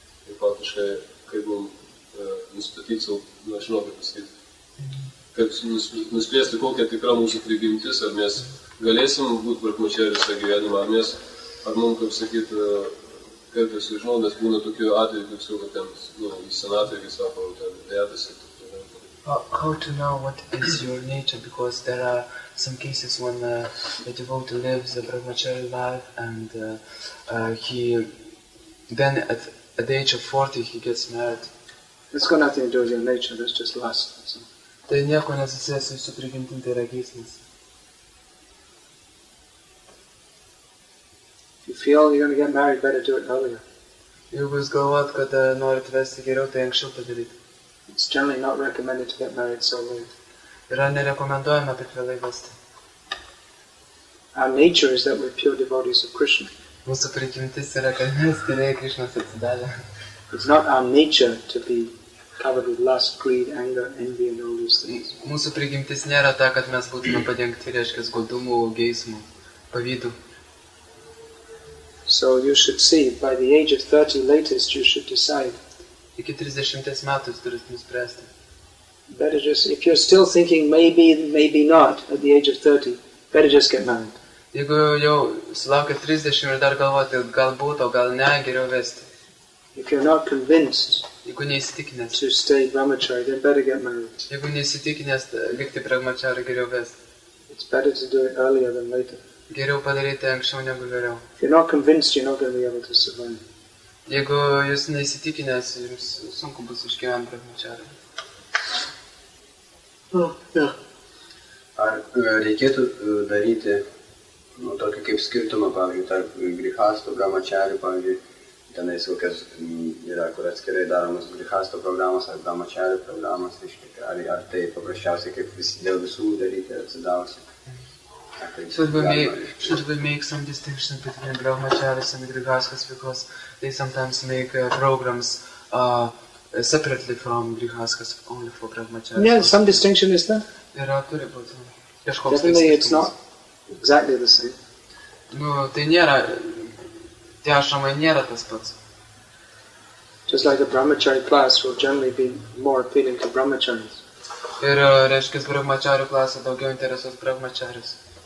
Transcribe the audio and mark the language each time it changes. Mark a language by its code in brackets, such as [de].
[lt] Ir faktiškai, kaip nustatyti savo, aš žinau, kaip pasakyti, kad nuspręsti, kokia tikra mūsų prigimtis, ar mes galėsim būti brahmačeris tą gyvenimą, ar mums, kaip sakyti, kaip aš žinau, nes būna tokių atvejų, kaip sakau, ten, į senatvę, kaip sako, ten dėdas ir taip. [en] How to know what is your nature? Because there are some cases when a devotee lives a brahmachari life and he then at the age of 40 he gets married. It's got nothing to do with your nature, that's just lust. That's all. [lt] Tai nieko nesusijęs su jūsų prigimtim, tai yra geismas. [en] If you feel you're going to get married, better do it earlier. [lt] Jeigu jūs galvojat, kad norit vesti geriau, tai anksčiau padaryti. [en] It's generally not recommended to get married so late. [lt] Yra nerekomenduojama taip vėlai vesti. [en] Our nature is that we're pure devotees of Krishna. [lt] Mūsų prigimtis yra, kad mes tyrėjai Krišnos atsidavę. [en] It's not our nature to be covered with lust, greed, anger, envy and all these things. [lt] Mūsų prigimtis nėra ta, kad mes būtume padengti, reiškia, godumu, geismu, pavydu. [en] So you should see, by the age of 30 latest, you should decide. [lt] Iki 30 metų jūs turit nuspręsti. [en] Better just, if you're still thinking maybe not at the age of 30, better just get married. [lt] Jeigu jau sulaukia 30 ir dar galvoti, galbūt, o gal ne, geriau vesti. [en] If you're not convinced [lt] Jeigu neįsitikinęs, [en] to stay brahmachari, then better get married. [lt] jeigu neįsitikinęs likti brahmachari, geriau vesti. [en] It's better to do it earlier than later. [lt] Geriau padaryti anksčiau negu vėliau. [en] If you're not convinced, you're not going to be able to survive. [lt] Jeigu jūs neįsitikinęs, jums sunku bus išgyventi brahmachari. Ar reikėtų daryti tokį kaip skirtumą, pavyzdžiui, tarp grihastų, brahmacharių, pavyzdžiui, tenais kokias yra, kur atskirai daromas grihastų programos ar brahmacharių programos, ar tai paprasčiausiai kaip dėl visų daryti atsidausi? [en] Should we make some distinction between brahmacharis and grihastas, because they sometimes make programs separately from grihastas, only for brahmacharis? Yeah, some distinction is there. [lt] Yra, turi būti kažkoks [en] Definitely it's [lt] skirtumas. [en] not exactly the same. [lt] Nu, tai nėra, tie ašramai nėra tas pats. [en] Just like a brahmachari class will generally be more appealing to brahmacharis. [lt] Ir, reiškia, brahmacharių klasė daugiau interesuos brahmacharis.